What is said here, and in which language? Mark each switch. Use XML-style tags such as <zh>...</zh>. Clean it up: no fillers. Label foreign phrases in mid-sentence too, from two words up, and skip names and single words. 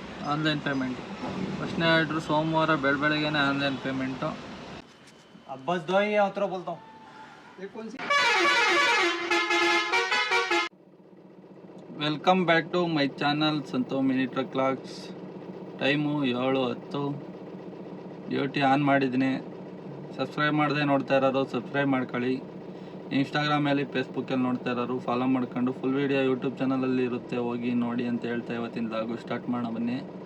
<en>online payment.</en> <kn>ಫಸ್ಟ್ನೇ ಆರ್ಡ್ರು ಸೋಮವಾರ ಬೆಳಗ್ಗೆನೇ</kn> <en>online payment.</en> <hi>अब बस दो ही है, उतरो बोलता हूँ। ये कौन सी?</hi> <en>welcome back to my channel Santhu Mini Truck Vlogs.</en> <kn>ಟೈಮು 7:10.</kn> <en>duty on</en> <kn>ಮಾಡಿದ್ದೀನಿ. ಸಬ್ಸ್ಕ್ರೈಬ್ ಮಾಡದೆ ನೋಡ್ತಾ ಇರೋರು ಸಬ್ಸ್ಕ್ರೈಬ್ ಮಾಡ್ಕೊಳ್ಳಿ. ಇನ್ಸ್ಟಾಗ್ರಾಮಲ್ಲಿ ಫೇಸ್ಬುಕ್ಕಲ್ಲಿ ನೋಡ್ತಾ ಇರೋರು ಫಾಲೋ ಮಾಡ್ಕೊಂಡು</kn> <en>full video</en> <kn>ಯೂಟ್ಯೂಬ್ ಚಾನಲಲ್ಲಿ ಇರುತ್ತೆ, ಹೋಗಿ ನೋಡಿ ಅಂತ ಹೇಳ್ತಾ ಇವತ್ತಿನ ಲಾಗು ಸ್ಟಾರ್ಟ್ ಮಾಡೋಣ ಬನ್ನಿ.</kn>